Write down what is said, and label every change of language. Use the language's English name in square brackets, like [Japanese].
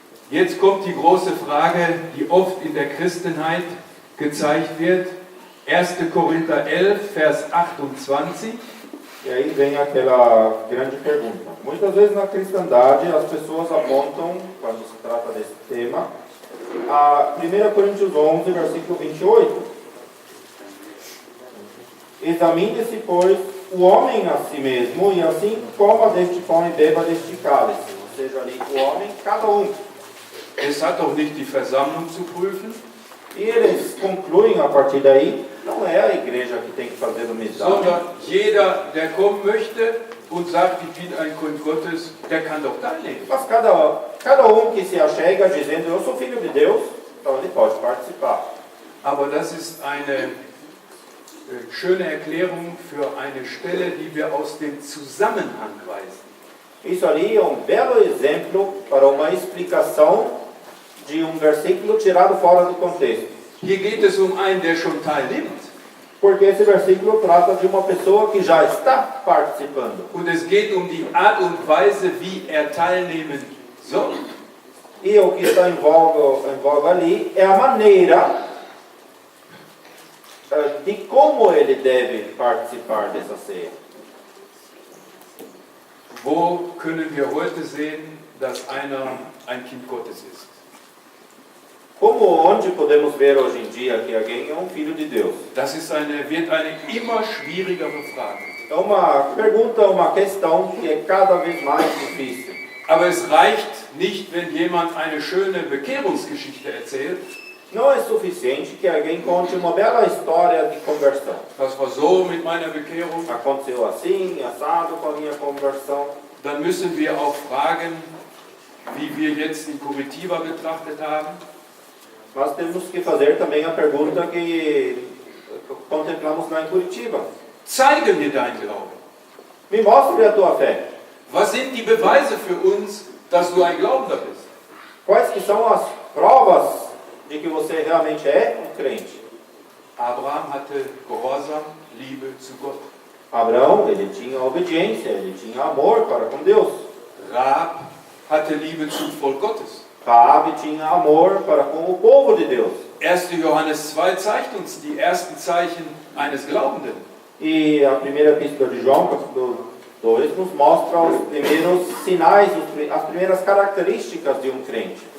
[German] Jetzt kommt die große Frage, die oft in der Christenheit gezeigt wird. 1. Korinther 11, Vers 28. [Portuguese] E aí vem aquela grande pergunta. Muitas vezes na cristandade as pessoas apontam, quando se trata desse tema, a 1 Coríntios 11, versículo 28. Examine-se, pois, o homem a si mesmo, e assim coma deste pão e beba deste cálice. Ou seja, ali o homem, cada um. [German] Es hat doch nicht die Versammlung zu prüfen, [Portuguese] E eles concluem a partir daí, não é a igreja que tem que fazer o exame, [German] sondern jeder, der kommen möchte und sagt, ich bin ein Kind Gottes, der kann doch teilnehmen. [Portuguese] mas cada um que se achega dizendo, eu sou filho de Deus, então ele pode participar. [German] Aber das ist eine schöne Erklärung für eine Stelle, die wir aus dem Zusammenhang weisen. [Portuguese] Isso ali é um belo exemplo para uma explicação de um versículo tirado fora do contexto. [German] Hier geht es um einen, der schon teilnimmt. [Portuguese] Porque esse versículo trata de uma pessoa que já está participando. [German] Und es geht um die Art und Weise, wie er teilnehmen soll. [Portuguese] E o que está em voga ali é a maneira de como ele deve participar dessa ceia. [German] Wo können wir heute sehen, dass einer ein Kind Gottes ist? [Portuguese] Onde podemos ver hoje em dia que alguém é um filho de Deus? [German] Das wird eine immer schwierigere Frage. [Portuguese] É uma pergunta, uma questão que é cada vez mais difícil. [German] Aber es reicht nicht, wenn jemand eine schöne Bekehrungsgeschichte erzählt. [Portuguese] Não é suficiente que alguém conte uma bela história de conversão. [German] Das war so mit meiner Bekehrung. [Portuguese] Aconteceu assim, assado com a minha conversão. [German] Dann müssen wir auch fragen, wie wir jetzt in Curitiba betrachtet haben. [Portuguese] Nós temos que fazer também a pergunta que contemplamos lá em Curitiba. [German] Zeige mir dein Glauben. [Portuguese] Me mostre a tua fé. [German] Was sind die Beweise für uns, dass du ein Glaubender bist? [Portuguese] Quais que são as provas de que você realmente é um crente? [German] Abraham hatte Gehorsam, Liebe zu Gott. [Portuguese] Abraão, ele tinha obediência, ele tinha amor para com Deus. [German] Rahab hatte Liebe zum Volk Gottes. [Portuguese] Raabe tinha amor para com o povo de Deus. [German] 1. Johannes 2 zeigt uns die ersten Zeichen eines Glaubenden. [Portuguese] E a primeira epístola de João, capítulo 2, nos mostra os primeiros sinais, as primeiras características de um crente.